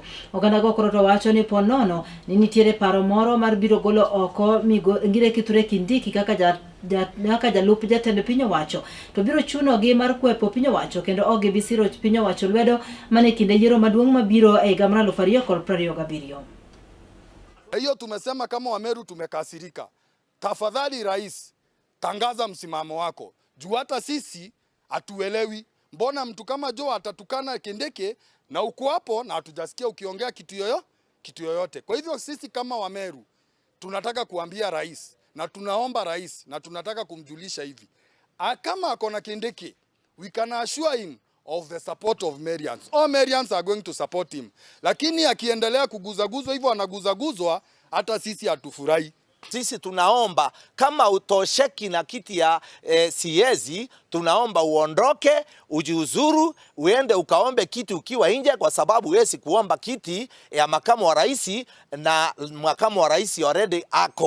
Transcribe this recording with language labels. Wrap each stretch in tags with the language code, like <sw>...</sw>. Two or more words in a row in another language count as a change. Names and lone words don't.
<luo>Oganda go koroto wacho ni ponono ni nitiere paro moro mar biro golo oko ngire Kithure Kindiki kaka jalup jatend piny wacho to biro chuno gi mar kwepo piny wacho kendo ogi bisiro piny wacho lwedo mane kinde yiero maduong' mabiro e higa mar 2027.</luo> <sw>Hiyo tumesema kama Wameru tumekasirika. Tafadhali rais, tangaza msimamo wako. Juu hata sisi hatuelewi. Mbona mtu kama Joe atatukana Kindiki na uko hapo na hatujasikia ukiongea kitu yoyote. Kwa hivyo sisi kama Wameru tunataka kuambia rais na tunaomba rais na tunataka kumjulisha hivi. Kama akona Kindiki,</sw> <en>we can assure him of the support of Merians. All Merians are going to support him.</en> <sw>Lakini akiendelea kuguzaguzwa hivyo anaguzaguzwa, hata sisi hatufurahi. Sisi tunaomba kama utosheki na kiti ya siezi, tunaomba uondoke, ujiuzuru, uende ukaombe kiti ukiwa nje, kwa sababu huwezi kuomba kiti ya makamu wa rais na makamu wa rais already ako.</sw>